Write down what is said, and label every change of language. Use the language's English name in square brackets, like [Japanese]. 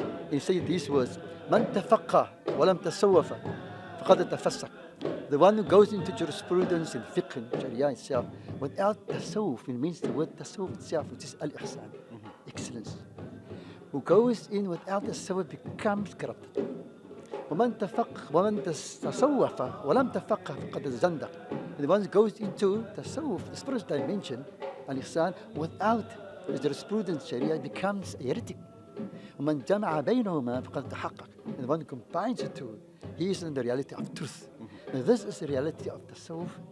[English] He said these words, [Arabic] Man tafaqqa wa lam tasawwafa faqad tafassaq. [English] The one who goes into jurisprudence and fiqh and sharia itself without tasawwuf, it means the word tasawwuf itself, which is al-ihsan, excellence. Who goes in without tasawwuf becomes corrupted. [Arabic] ومن تصوف ولم تفقه فقد زندق. [English] The one who goes into tasawwuf, the spiritual dimension, al-ihsan, without the jurisprudence sharia, becomes a heretic. [Arabic] ومن جمع بينهما فقد تحقق. [English] And the one who combines the two, he is in the reality of truth. Now this is the reality of tasawwuf